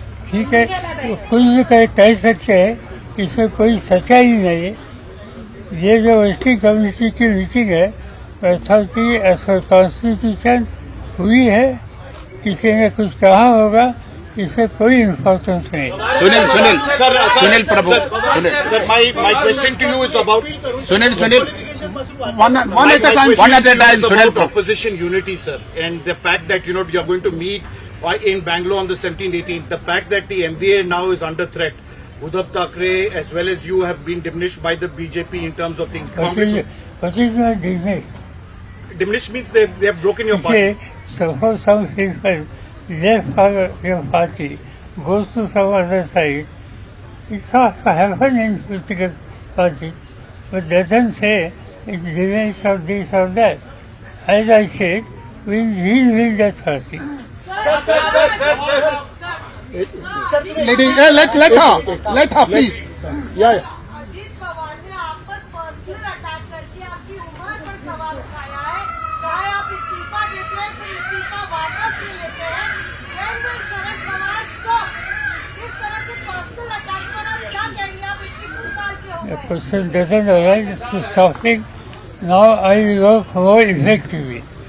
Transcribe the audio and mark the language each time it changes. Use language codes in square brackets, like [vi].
[hi] ठीक है, कुछ भी कह सकते हैं, इसमें कोई सच्चाई नहीं है। ये जो वर्किंग कमेटी की मीटिंग है [en] authority as per constitution [hi] हुई है। किसी ने कुछ कहा होगा, इसमें कोई इम्पोर्टेंस नहीं। सुनील प्रभु. [en] Sir, my question to you is about Sunil. One at a time. Sunil Prabhu. opposition unity, sir, and the fact that you are going to meet in Bangalore on the 17th, 18th. The fact that the MVA now is under threat. Uddhav Thackeray as well as you have been diminished by the BJP in terms of things. What is not diminished? Diminished means they have broken your party. Suppose some people left for your party, goes to some other side. It's not happen in political party, but doesn't say it diminishes or this or that. As I said, we will win that party. Let her please. Yeah. [hi] Ajit Pawar ने आप पर personal attack करके आपकी उम्र पर सवाल उठाया है। कहा है आप इस्तीफा देते हैं फिर इस्तीफा वापस नहीं लेते हैं। [en] When will Sharad Pawar stop? [hi] इस तरह के पर्सनल अटैक पर आप क्या कहेंगे? आप 21 साल के हो [en] The [hi] गए। [en] question doesn't arise to stopping. Now I work more effectively.